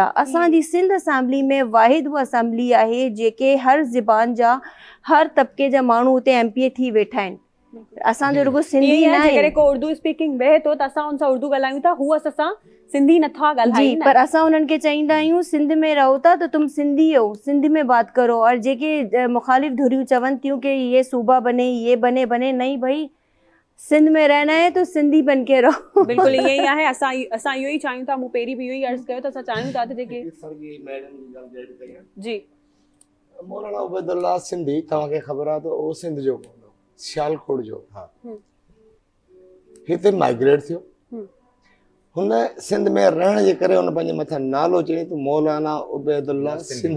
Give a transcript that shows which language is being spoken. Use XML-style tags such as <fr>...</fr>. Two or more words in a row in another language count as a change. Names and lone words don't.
<sd>असांजी सिंध असेंबली में वाहिद उहा असेंबली आहे जेके हर ज़बान जा, हर तबिके जा माण्हू उते MPA थी वेठा आहिनि। असांजो रुगो सिंधी न आहे, जेकॾहिं को</sd> <en>Urdu speaking</en> <sd>वेहे थो त असां उन सां उर्दू ॻाल्हायूं था, हू असां सिंधी नथा ॻाल्हायूं, पर असां उन्हनि खे चईंदा आहियूं सिंध में रहो था त</sd> <ur>تم سندھی ہو، سندھ میں بات کرو. اور</ur> <sd>जेके मुखालिफ धुरियूं चवनि थियूं</sd> <ur>کہ یہ صوبہ بنے، یہ بنے نہیں بھائی، سندھ میں رہنا ہے تو سندھی بن کے رہو.</ur> <sd>बिल्कुलु ईअं ई आहे। असां इहो ई चाहियूं था, मूं पहिरीं बि इहो ई अर्ज़ु कयो त असां चाहियूं था त जेके जी मौलाना उबैदुल्लाह सिंधी, तव्हांखे ख़बर आहे त उहो सिंध जो सियालकोट जो हिते माइग्रेट थियो। हुन सिंध में रहण जे करे हुन पंहिंजे मथां नालो चई त मौलाना उबैदुल्लाह सिंधी।</sd>